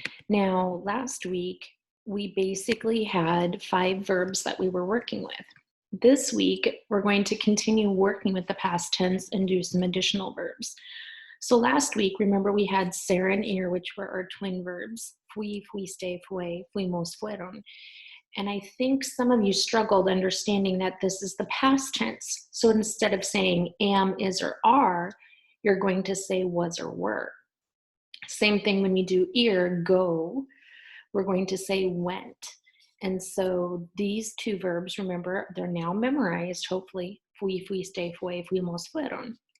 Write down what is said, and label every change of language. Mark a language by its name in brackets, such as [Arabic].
[English] Now, last week we basically had 5 verbs that we were working with. This week we're going to continue working with the past tense and do some additional verbs. So last week, remember we had ser and ir, which were our twin verbs. [Spanish] Fui, fuiste, fue, fuimos, fueron. [English] And I think some of you struggled understanding that this is the past tense. So instead of saying am, is, or are, you're going to say was or were. Same thing when we do ir, go, we're going to say went. And so these 2 verbs, remember, they're now memorized, hopefully. [Spanish] Fui, fuiste, fue, fuimos, fueron.